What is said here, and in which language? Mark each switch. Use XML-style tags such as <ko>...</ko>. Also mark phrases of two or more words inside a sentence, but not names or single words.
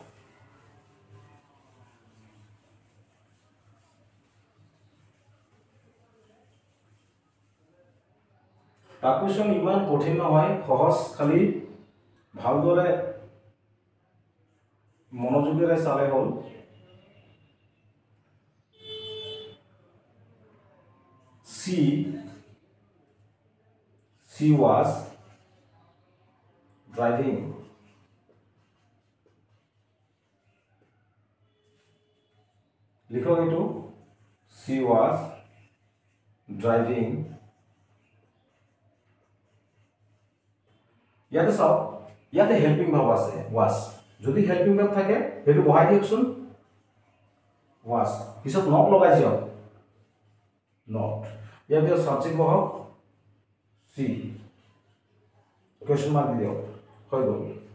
<as>তাক কোয়েশ্চন ইমান কঠিন নহয় সহজ খালি ভালদৰে মনোযোগেৰে চালে হ'ল</as> <en>she was</en> <as>driving লিখক এইটো</as> <en>she was driving</en> <as>ইয়াতে চাওক ইয়াতে</as> <en>helping verb</en> <as>আছে was যদি</as> <en>helping verb</en> <as>থাকে সেইটো বহাই দিয়কচোন was পিছত নট লগাই দিয়ক নট ইয়াতে সাবজেক্ট বহাওক she</as> <en>question mark</en> <as>দিয়ক হৈ গ'ল</as>